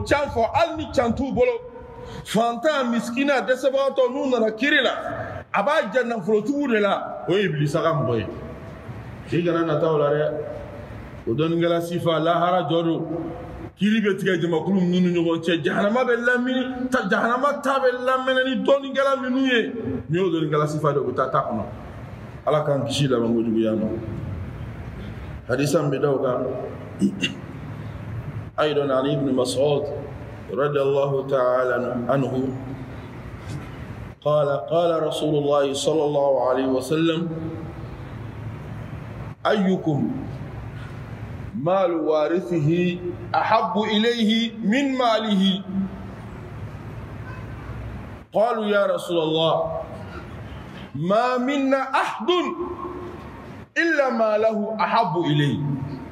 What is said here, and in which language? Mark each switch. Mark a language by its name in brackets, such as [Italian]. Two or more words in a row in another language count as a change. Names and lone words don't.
[Bambara] can fɔ hali ni can t'u bolo fantan misikina dɛsɛbagatɔ n'u nana kiiri la a b'a ja nafolotigiw de la o ye ibilisa ka mɔgɔ ye i kana nataw la dɛ o dɔnnikɛla sifa lahara jɔ don kiiri bɛ tigɛ jamakulu minnu ni ɲɔgɔn cɛ jahanama bɛ lamini jahanama ta bɛ lamɛnɛ ni dɔnnikɛla minnu ye n'i y'o dɔnnikɛla sifa de o bɛ taa ta kɔnɔ ala k'an kisi laban kojuguya ma hadisa min bɛ da o kan [Arabic] أيضا عن ابن مسعود رضي الله تعالى عنه قال رسول الله صلى الله عليه وسلم أيكم مال وارثه أحب إليه من ماله قالوا يا رسول الله ما منا أحد إلا ما له أحب إليه